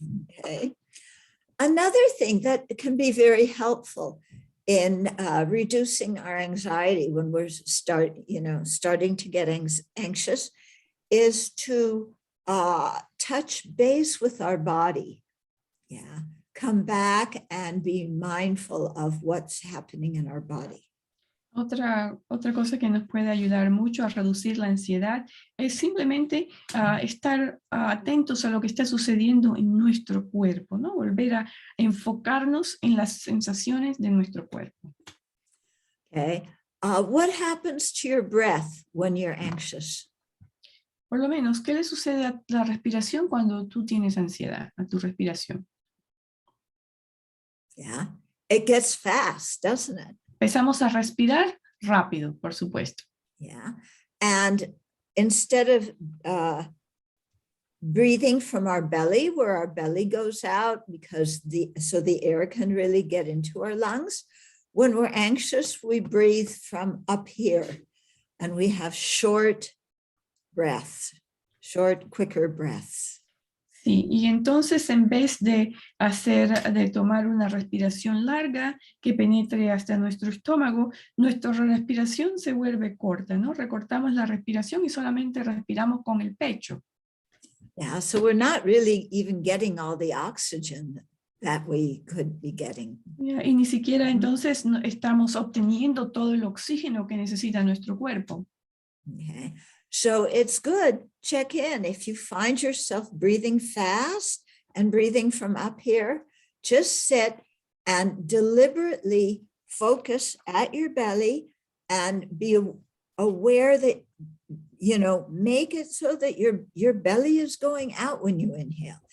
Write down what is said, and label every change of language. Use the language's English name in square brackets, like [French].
[English] Okay. Another thing that can be very helpful in reducing our anxiety when we're starting to get anxious is to touch base with our body. Yeah. Come back and be mindful of what's happening in our body. [Spanish] Otra cosa que nos puede ayudar mucho a reducir la ansiedad es simplemente estar atentos a lo que está sucediendo en nuestro cuerpo, ¿no? Volver a enfocarnos en las sensaciones de nuestro cuerpo. [English] Okay. What happens to your breath when you're anxious? [Spanish] Por lo menos, ¿qué le sucede a la respiración cuando tú tienes ansiedad, a tu respiración? [English] Yeah, it gets fast, doesn't it? [Spanish] Empezamos a respirar rápido, por supuesto. [English] Yeah, and instead of breathing from our belly, where our belly goes out so the air can really get into our lungs, when we're anxious, we breathe from up here, and we have short breaths, short, quicker breaths. [Spanish] Sí, y entonces en vez de tomar una respiración larga que penetre hasta nuestro estómago, nuestra respiración se vuelve corta, ¿no? Recortamos la respiración y solamente respiramos con el pecho. [English] Yeah, so we're not really even getting all the oxygen that we could be getting. Yeah, [Spanish] y ni siquiera entonces estamos obteniendo todo el oxígeno que necesita nuestro cuerpo. [English] Okay. So it's good, check in. If you find yourself breathing fast and breathing from up here, just sit and deliberately focus at your belly and be aware that, make it so that your belly is going out when you inhale.